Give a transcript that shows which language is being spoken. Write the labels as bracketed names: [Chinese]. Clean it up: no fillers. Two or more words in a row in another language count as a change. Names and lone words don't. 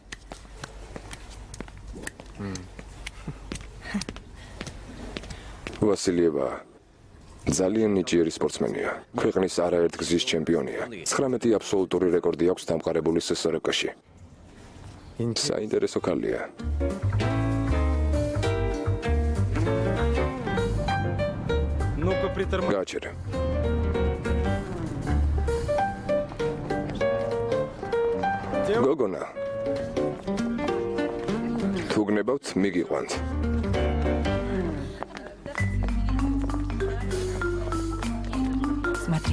[Georgian] ვასილიევა ძალიან ნიჭიერი სპორტსმენია. ქვეყნის არაერთ გზის ჩემპიონია. 19 აბსოლუტური რეკორდი აქვს დამყარებული SSRK-ში. საინტერესო ქალია. [Russian] Ну-ка, притормози. [Georgian] გააჩერე. გოგონა. თუ გნებავთ, მიგიყვანთ. [Russian] Смотри,